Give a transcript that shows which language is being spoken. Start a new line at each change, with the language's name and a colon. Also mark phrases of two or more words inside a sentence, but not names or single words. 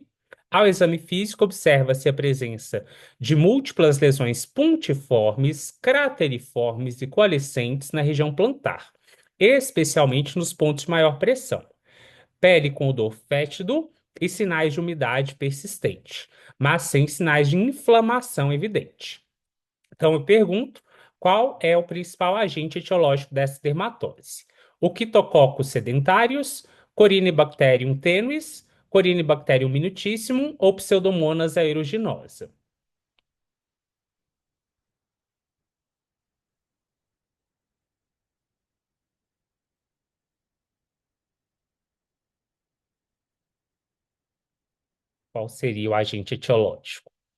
Portuguese: Ao exame físico, observa-se a presença de múltiplas lesões puntiformes, crateriformes e coalescentes na região plantar, especialmente nos pontos de maior pressão. Pele com odor fétido e sinais de umidade persistente, mas sem sinais de inflamação evidente. Então eu pergunto, qual é o principal agente etiológico dessa dermatose? O Quitococcus sedentários, Corynebacterium tenuis, Corynebacterium minutissimum ou Pseudomonas aeruginosa? Qual seria o agente etiológico?